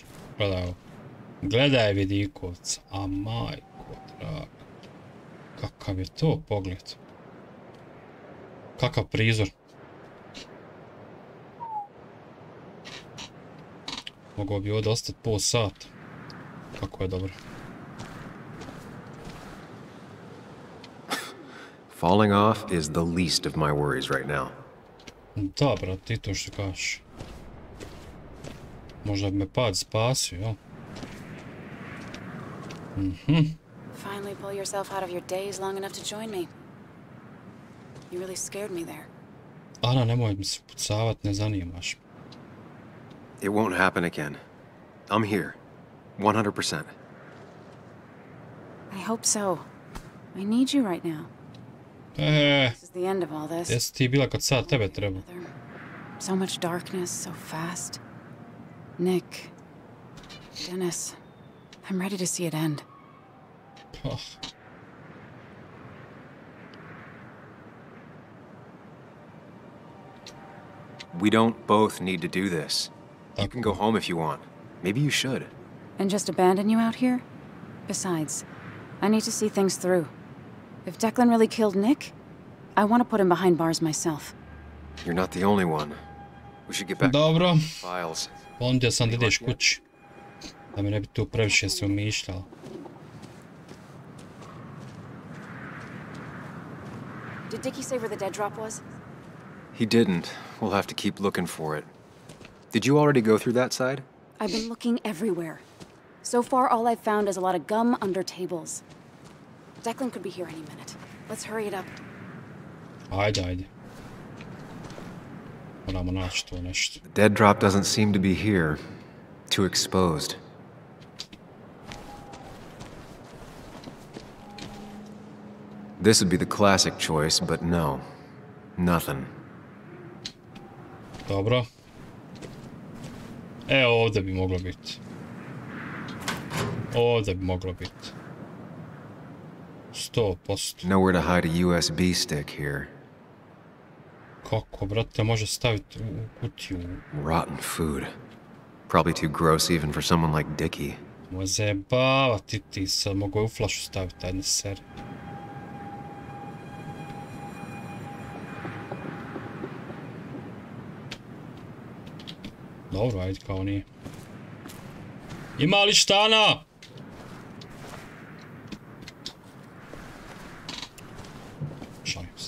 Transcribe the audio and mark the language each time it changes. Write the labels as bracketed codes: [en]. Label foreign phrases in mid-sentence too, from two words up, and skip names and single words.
[bs] Gledaj ovo. Gledaj vidikovca. A majko draga. Kakav je to pogled. Kakav prizor. Mogao bi ovdje ostati pol sata. Kako je dobro. [en] Falling off is the least of my worries right now. [bs] Da, brat, ti to što kažeš. Možda bi me pad spasio, jel? [en] Finally pull yourself out of your daze long enough to join me. You really scared me there. [bs] Ana, nemoj mi se pucavat, ne zanimaš. [en] It won't happen again. I'm here. 100%. I hope so. I need you right now. This is the end of all this. [bs] Jesi ti bila kad sad tebe treba? [en] So much darkness, so fast. Nick. Dennis. I'm ready to see it end. We don't both need to do this. You can go home if you want. Maybe you should. And just abandon you out here? Besides, I need to see things through. If Declan really killed Nick, I want to put him behind bars myself. You're not the only one. We should get back [bs] Dobro. [en] to the files. [bs] Pondio sam da ideš kući. Da mi ne bi tu previše se umišljala. [en] Did Dickie say where the dead drop was? He didn't. We'll have to keep looking for it. Did you already go through that side? I've been looking everywhere. So far, all I've found is a lot of gum under tables. Declan could be here any minute. Let's hurry it up. [bs] Ajde. Moramo naći to nešto. [en] The dead drop doesn't seem to be here. Too exposed. This would be the classic choice, but no. Nothing. [bs] Dobro. Ovdje bi moglo biti. Ovdje bi moglo biti. 100%. [en] Nowhere to hide a USB stick here. [bs] Kako, brate, može staviti u kutiju? [en] Rotten food. Probably too gross even for someone like Dickie. [bs] Moje zajebavati ti sad, mogu u flašu staviti, ajde seri. Dobro, ajde kao nije. Ima li štana? Šalim se.